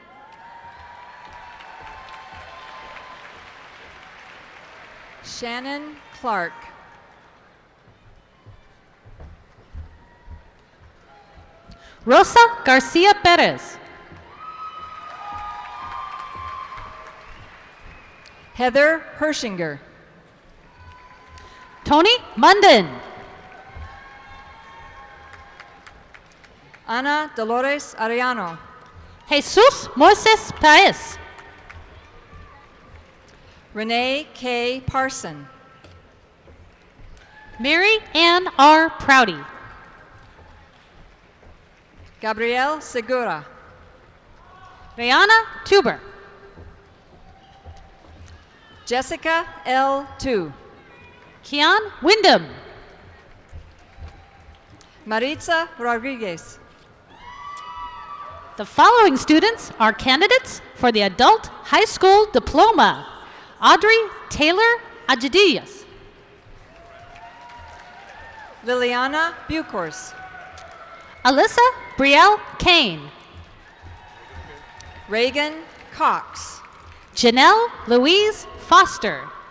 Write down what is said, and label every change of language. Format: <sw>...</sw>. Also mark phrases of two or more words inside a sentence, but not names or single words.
<en>Shannon Clark. Rosa Garcia Perez. Heather Hershinger. Tony Munden. Ana Dolores Arellano. Jesus Moises Paez. Renee K. Parson. Mary Ann R. Prouty. Gabrielle Segura. Rihanna Tuber. Jessica L. Tu. Kian Wyndham. Maritza Rodriguez. The following students are candidates for the Adult High School Diploma. Audrey Taylor Ajadillas. Liliana Buchhorst. Alyssa Brielle Kane. Reagan Cox. Janelle Louise Foster.</en>